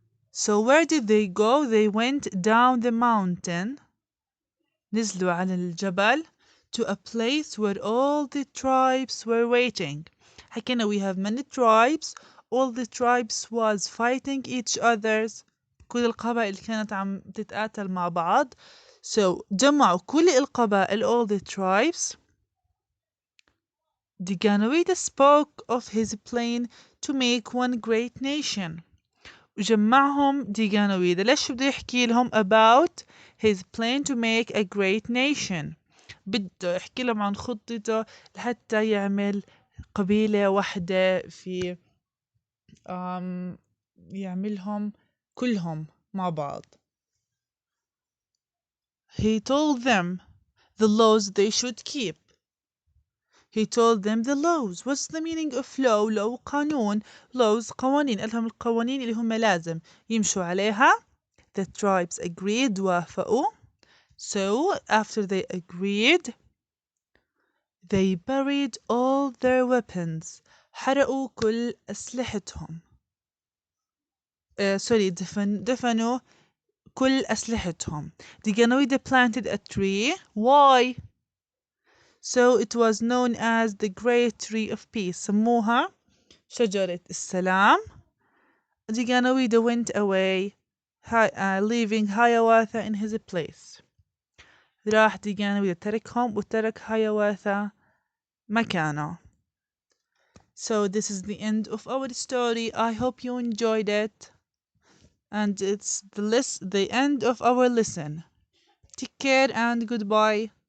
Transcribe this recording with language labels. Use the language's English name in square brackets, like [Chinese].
[English] So where did they go? They went down the mountain. [Arabic] نزلوا على الجبل [English] to a place where all the tribes were waiting. [Arabic] حكينا [English] we have many tribes. All the tribes was fighting each others. [Arabic] كل القبائل كانت عم تتقاتل مع بعض. [English] So [Arabic] جمعوا كل القبائل, [English] all the tribes. Daganawida spoke of his plan to make one great nation. [Arabic] وجمعهم [English] Daganawida. [Arabic] ليش بده يحكي لهم [English] about his plan to make a great nation. [Arabic] بده يحكي لهم عن خطته لحتى يعمل قبيلة واحدة في يعملهم كلهم مع بعض. [English] He told them the laws they should keep. He told them the laws. What's the meaning of law? Law قانون. Laws قوانين. [Arabic] قال لهم القوانين اللي هم لازم يمشوا عليها. [English] The tribes agreed [Arabic] وافقوا. [English] So after they agreed, they buried all their weapons. [Arabic] حرقوا كل أسلحتهم. دفنوا كل أسلحتهم. [English] Daganawida planted a tree. Why? So it was known as the Great Tree of Peace. [Arabic] سموها شجرة السلام. [English] Daganawida went away, leaving Hiawatha in his place. [Arabic] راح Daganawida تركهم وترك Hiawatha مكانه. [English] So this is the end of our story. I hope you enjoyed it. And it's the end of our lesson. Take care and goodbye.